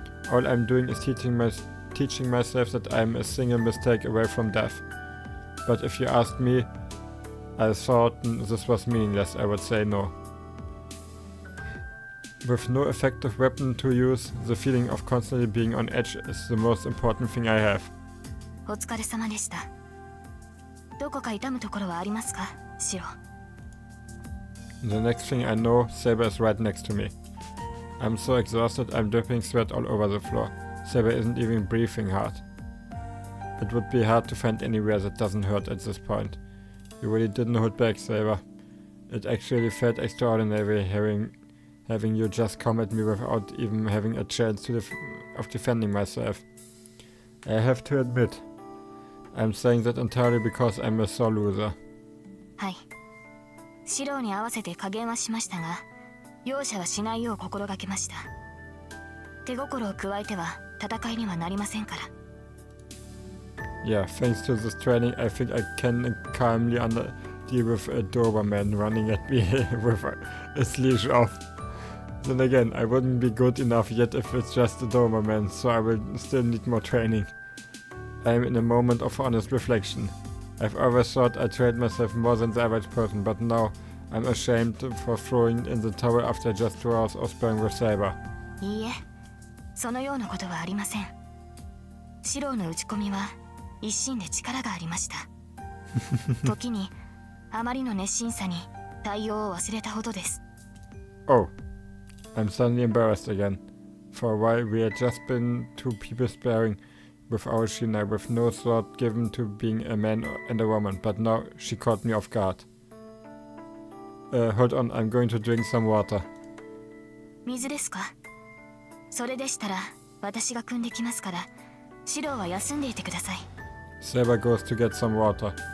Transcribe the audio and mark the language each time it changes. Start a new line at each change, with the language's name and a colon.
English: All I'm doing is teaching myself that I'm a single mistake away from death. But if you asked me, I thought this was meaningless, I would say no. With no effective weapon to use, the feeling of constantly being on edge is the most important thing I have.
Japanese: お疲れ様でした。どこか痛むところはありますか、シロ?
English: The next thing I know, Saber is right next to me. I'm so exhausted, I'm dripping sweat all over the floor. Saber isn't even breathing hard. It would be hard to find anywhere that doesn't hurt at this point. You really didn't hold back, Saber. It actually felt extraordinary having you just come at me without even having a chance of defending myself. I have to admit, I'm saying that entirely because I'm a sore loser.
Japanese: はい。シロに合わせて加減はしましたが、容赦はしないよう心がけました。手心を加えては戦いにはなりませんから。
English: Yeah, thanks to this training, I think I can calmly deal with a Doberman running at me with his leash off. Then again, I wouldn't be good enough yet if it's just a Doberman, so I will still need more training. I am in a moment of honest reflection. I've always thought I trained myself more than the average person, but now I'm ashamed for throwing in the towel after just 2 hours of sparring with Saber.
Japanese: いいえ、そのようなことはありません。シロの打ち込みは一心で力がありました。時にあまりの熱心さに対応を忘れたほどです。
English: Oh, I'm suddenly embarrassed again. For a while we had just been two people sparring with our Shinai with no thought given to being a man and a woman, but now she caught me off guard. Hold on, I'm going to drink some water.
Japanese: 水ですか？それでしたら私が汲んできますから、シロは休んでいてください。
English: Saber goes to get some water.